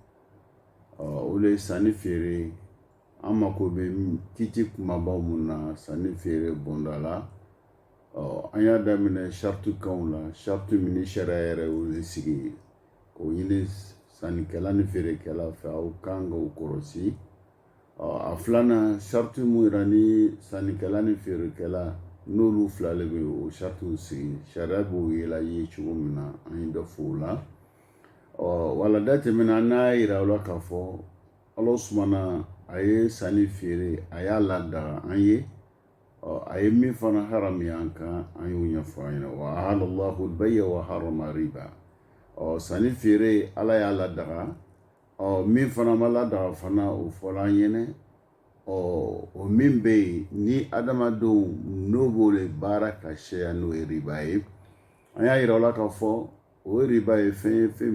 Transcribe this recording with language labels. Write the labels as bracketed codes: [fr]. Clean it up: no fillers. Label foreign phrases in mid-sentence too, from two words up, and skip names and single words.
[bm] o le sanni feere an mako bɛ kiti kumabaw mun na sanni feere bonda la an y'a daminɛ saritukanw la saritu min ni sariya yɛrɛ y'o sigi k'o ɲini sannikɛla ni feerekɛla fɛ aw kan k'o kɔlɔsi a filanan saritu mun yira ni sannikɛla ni feerekɛla n'olu fila de bɛ o sarituw sigi sariya b'o yela ye cogo min na an ye dɔ fɔ o la walanda tɛmɛna n'a y'a yira aw la k'a fɔ Allah sumana a ye sanni feere a y'a ladaga an ye a ye min fana harami an kan an y'o ɲɛfɔ an ɲɛna [ar] وأحل الله البيع وحرم الربا [bm] sanni feere Ala y'a ladaga min fana ma ladaga fana o fɔra an ɲɛna o min bɛ yen ni adamadenw n'o b'o de baara ka caya n'o ye riba ye an y'a yira aw la k'a fɔ o ye riba ye fɛn ye fɛn